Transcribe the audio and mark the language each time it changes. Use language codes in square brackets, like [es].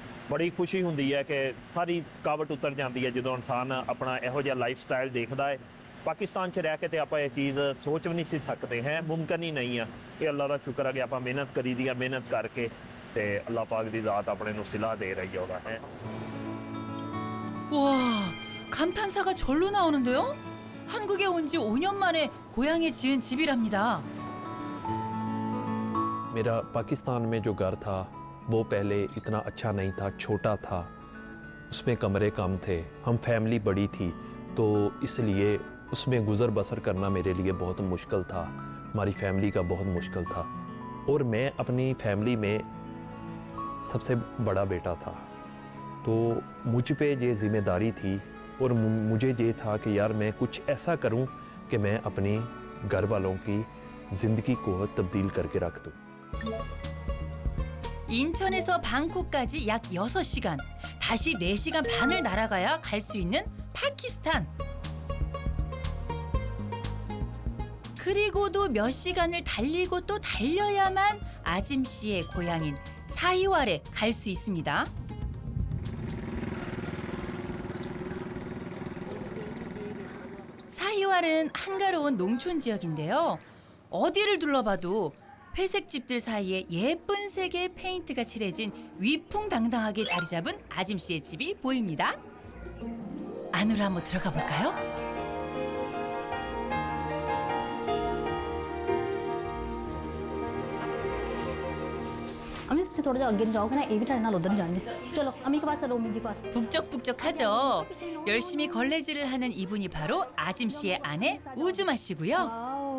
[pa] बड़ी खुशी हुंदी है कि सारी कावट उतर जाती है जो इंसान अपना ਇਹੋ ਜਿਹਾ ਲਾਈਫ ਸਟਾਈਲ ਦੇਖਦਾ ਹੈ ਪਾਕਿਸਤਾਨ 'ਚ ਰਹਿ ਕੇ ਤੇ ਆਪਾਂ ਇਹ ਚੀਜ਼ ਸੋਚ ਵੀ ਨਹੀਂ ਸੀ ਸਕਦੇ ਹੈ ਮੁਮਕਿਨ ਹੀ ਨਹੀਂ ਆ ਇਹ ਅੱਲਾਹ ਦਾ ਸ਼ੁਕਰ ਹੈ ਕਿ ਆਪਾਂ ਮਿਹਨਤ ਕਰੀ ਦੀ ਆ ਮਿਹਨਤ ਕਰਕੇ ਤੇ ਅੱਲਾਹ ਪਾਕ ਦੀ ਜ਼ਾਤ ਆਪਣੇ ਨੂੰ ਸਿਲਾ ਦੇ ਰਹੀ ਉਹਦਾ ਹੈ [ko] 와, 감탄사가 절로 나오는데요? 한국에 온 지 5년 만에 고향에 지은 집이랍니다. [hi] मेरा पाकिस्तान में जो घर था वो पहले इतना अच्छा नहीं था, छोटा था, उसमें कमरे कम थे, हम फैमिली बड़ी थी तो इसलिए उसमें गुज़र बसर करना मेरे लिए बहुत मुश्किल था, हमारी फैमिली का बहुत मुश्किल था और मैं अपनी फैमिली में सबसे बड़ा बेटा था तो मुझ पे ये ज़िम्मेदारी थी और मुझे ये था कि यार मैं कुछ ऐसा करूं कि मैं अपनी घर वालों की ज़िंदगी को तब्दील करके रख दूं। [ko] 인천에서 방콕까지 약 6시간, 다시 4시간 반을 날아가야 갈 수 있는 파키스탄. 그리고도 몇 시간을 달리고 또 달려야만 아짐 씨의 고향인 사히왈에 갈 수 있습니다. 사히왈은 한가로운 농촌 지역인데요. 어디를 둘러봐도 회색 집들 사이에 예쁜 색의 페인트가 칠해진 위풍당당하게 자리 잡은 아짐 씨의 집이 보입니다. 안으로 한번 들어가 볼까요? [hi] अम्मी से थोड़ा सा आगे जाओगे ना एक ही टाइम उधर जाएंगे चलो अम्मी के पास चलो अम्मी जी के पास [ko] 북적북적하죠. 열심히 걸레질을 하는 이분이 바로 아짐 씨의 아내 우즈마 씨고요.